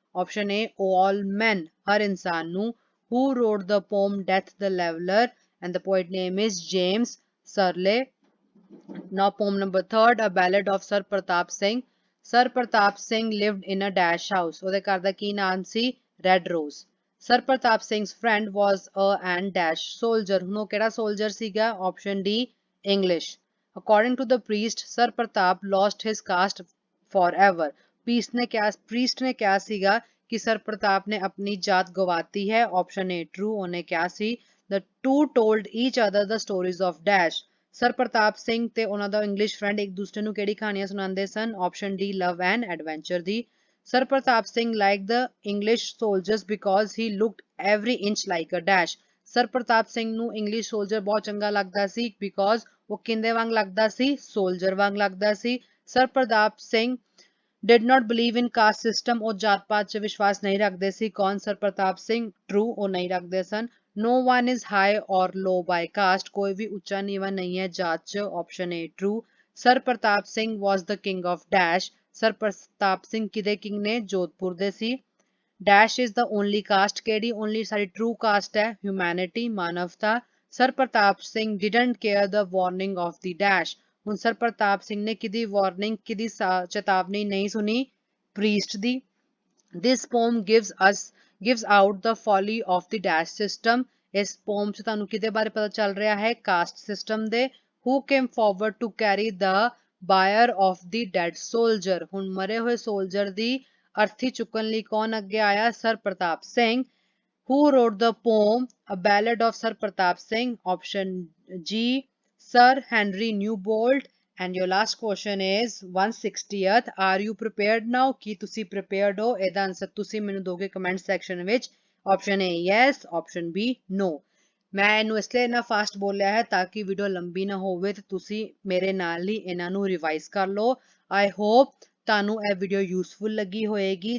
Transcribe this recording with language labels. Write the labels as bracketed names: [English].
[English] option a all men, [Punjabi] ਹਰ ਇਨਸਾਨ ਨੂੰ। [English] who wrote the poem death the leveler? and the poet name is James Surley। now poem number third, a ballad of Sir Pratap Singh। Sir Pratap Singh lived in a dash house। [Punjabi] ਉਹਦੇ ਘਰ ਦਾ ਕੀ ਨਾਮ ਸੀ? [English] Red Rose। Sir Pratap Singh's friend was a and dash soldier। [Punjabi] ਹੁਣ ਉਹ ਕਿਹੜਾ soldier ਸੀਗਾ? [English] option D English। according to the priest, Sir Pratap lost his caste forever। [Punjabi] priest ਨੇ ਕਿਹਾ ਸੀਗਾ ਕਿ ਸਰ ਪ੍ਰਤਾਪ ਨੇ ਆਪਣੀ ਜਾਤ ਗਵਾਤੀ ਹੈ। [English] option A true। [Punjabi] ਉਹਨੇ ਕਿਹਾ ਸੀ [English] the two told each other the stories of dash। [Punjabi] Sir ਪ੍ਰਤਾਪ ਸਿੰਘ ਤੇ ਉਹਨਾਂ ਦਾ ਇੰਗਲਿਸ਼ ਫਰੈਂਡ ਇੱਕ ਦੂਸਰੇ ਨੂੰ ਕਿਹੜੀ ਕਹਾਣੀਆਂ ਸੁਣਾਉਂਦੇ ਸਨ? [English] option D love and adventure ਦੀ। Sir Pratap Singh liked the English soldiers because he looked every inch like a dash। [Punjabi] Sir ਪ੍ਰਤਾਪ ਸਿੰਘ ਨੂੰ English soldier ਬਹੁਤ ਚੰਗਾ ਲੱਗਦਾ ਸੀ because ਉਹ ਕਿੰਦੇ ਵਾਂਗ ਲੱਗਦਾ ਸੀ? ਸੋਲਜਰ ਵਾਂਗ ਲੱਗਦਾ ਸੀ। [English] Sir Pratap Singh did not believe in caste system। [Punjabi] ਉਹ ਜਾਤ ਪਾਤ 'ਚ ਵਿਸ਼ਵਾਸ ਨਹੀਂ ਰੱਖਦੇ ਸੀ। ਕੌਣ? ਸਰ ਪ੍ਰਤਾਪ ਸਿੰਘ। true। ਉਹ ਨਹੀਂ ਰੱਖਦੇ ਸਨ। [English] no one is high or low by caste। [Punjabi] ਕੋਈ ਵੀ ਉੱਚਾ ਨੀਵਾਂ ਨਹੀਂ ਹੈ ਜਾਤ 'ਚ। [English] option A true। Sir Pratap Singh was the king of dash। [Punjabi] Sir ਪ੍ਰਤਾਪ ਸਿੰਘ ਕਿਹਦੇ ਕਿੰਗ ਨੇ? ਜੋਧਪੁਰ ਦੇ ਸੀ। [English] dash is the only caste। [Punjabi] ਕਿਹੜੀ only ਸਾਡੀ true caste ਹੈ? humanity, ਮਾਨਵਤਾ। [English] Sir Pratap Singh didn't care the warning of the dash। [Punjabi] ਹੁਣ ਸਰ ਪ੍ਰਤਾਪ ਸਿੰਘ ਨੇ ਕਿਹਦੀ ਵਾਰਨਿੰਗ, ਕਿਹਦੀ ਚੇਤਾਵਨੀ ਨਹੀਂ ਸੁਣੀ? Priest ਦੀ। [English] this poem gives out the folly of the dash system। [Punjabi] ਇਸ ਪੋਮ 'ਚ ਤੁਹਾਨੂੰ ਕਿਹਦੇ ਬਾਰੇ ਪਤਾ ਚੱਲ ਰਿਹਾ ਹੈ? ਕਾਸਟ ਸਿਸਟਮ ਦੇ। [English] who came forward to carry the bier of the dead soldier। [Punjabi] ਹੁਣ ਮਰੇ ਹੋਏ ਸੋਲਜਰ ਦੀ ਅਰਥੀ ਚੁੱਕਣ ਲਈ ਕੌਣ ਅੱਗੇ ਆਇਆ? Sir Pratap Singh. [English] who wrote the poem a ballad of Sir Pratap Singh? option G Sir Henry Newbold। and your last question is 160th, are you prepared now? [Punjabi] ਕੀ ਤੁਸੀਂ prepared ਹੋ? ਇਹਦਾ ਆਨਸਰ ਤੁਸੀਂ ਮੈਨੂੰ ਦੋਗੇ ਕਮੈਂਟ ਸੈਕਸ਼ਨ ਵਿੱਚ। [English] option A yes, option B no। [Punjabi] ਮੈਂ ਇਹਨੂੰ ਇਸ ਲਈ ਇੰਨਾ ਫਾਸਟ ਬੋਲਿਆ ਹੈ ਤਾਂ ਕਿ ਵੀਡੀਓ ਲੰਬੀ ਨਾ ਹੋਵੇ ਤੇ ਤੁਸੀਂ ਮੇਰੇ ਨਾਲ ਹੀ ਇਹਨਾਂ ਨੂੰ ਰਿਵਾਈਜ਼ ਕਰ ਲਓ। ਆਈ ਹੋਪ ਤੁਹਾਨੂੰ ਇਹ ਵੀਡੀਓ ਯੂਸਫੁਲ ਲੱਗੀ ਹੋਏਗੀ।